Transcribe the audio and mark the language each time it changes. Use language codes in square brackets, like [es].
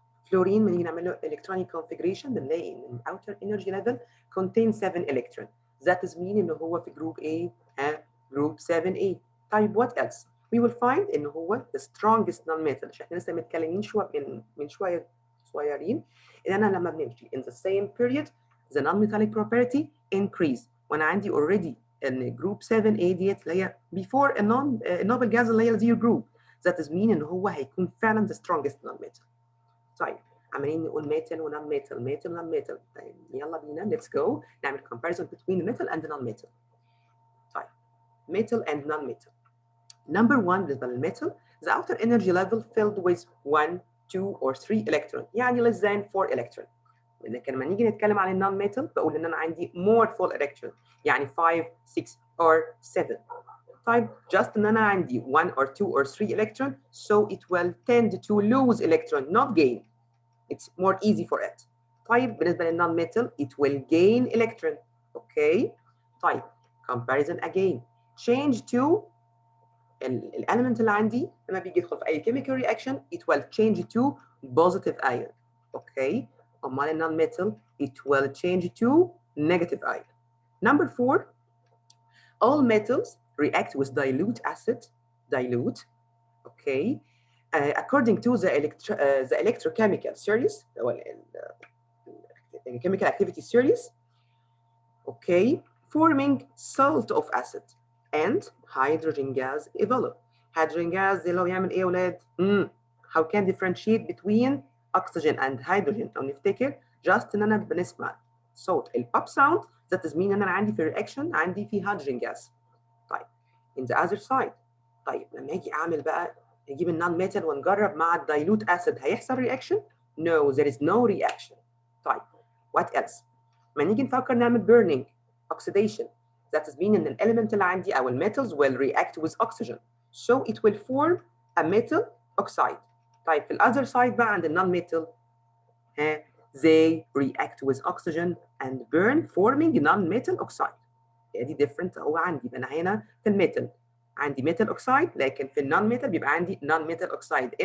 [ar] فلورين بنيجي نعمل له electronic configuration بنلاقي ان outer energy level contains 7 electrons. [en] That is mean [ar] ان هو في [en] group A group 7A. طيب what else? We will find ان هو the strongest non-metal. [ar] عشان احنا لسه متكلمين من شويه صغيرين ان انا لما بنمشي [en] in the same period the non-metallic property increase. [ar] وانا عندي already ان group 7A ديت اللي هي before النوبل جاز اللي هي zero group. [en] That is mean ان هو هيكون فعلا the strongest non-metal. [ar] طيب عمالين نقول metal ونون metal metal ونون metal. طيب يلا بينا [en] let's go نعمل comparison between metal and non-metal. طيب metal and non-metal. Number one بالنسبة للmetal the outer energy level filled with 1, 2 or 3 electron يعني less than 4 electron. [ar] لكن لما نيجي نتكلم عن النون metal بقول ان انا عندي more full electron يعني 5, 6 or 7. [en] طيب just [ar] ان انا عندي [en] 1 or 2 or 3 electron so it will tend to lose electron not gain. It's more easy for it. طيب بالنسبة للنون metal it will gain electron. Okay. طيب comparison again. Change to element [ar] اللي عندي لما بيجي يدخل في أي [en] chemical reaction it will change to positive ion. Okay. أمال النون metal it will change to negative ion. Number 4. All metals react with dilute acid. Dilute. Okay. According to the electrochemical series, the chemical activity series, okay, forming salt of acid and hydrogen gas evolve. Hydrogen gas اللي هو بيعمل ايه يا ولاد؟ How can differentiate between oxygen and hydrogen؟ أو نفتكر just ان انا بنسمع صوت البوب sound that is mean ان انا عندي في reaction عندي في hydrogen gas. طيب in the other side. [ar] طيب لما اجي اعمل بقى نجيب النون ميتال ونجرب مع الدايلوت اسيد هيحصل رياكشن؟ [en] No, there is no reaction. [ar] طيب what else؟ ما نيجي نفكر نعمل burning [en] oxidation. That is mean ان element اللي عندي او metals will react with oxygen. So it will form a metal oxide. طيب في other side بقى عند non-metal they react with oxygen and burn forming non-metal oxide. [ar] دي different هو عندي. يبقى انا هنا في الميتال عندي metal oxide، لكن في النون metal بيبقى عندي non-metal oxide.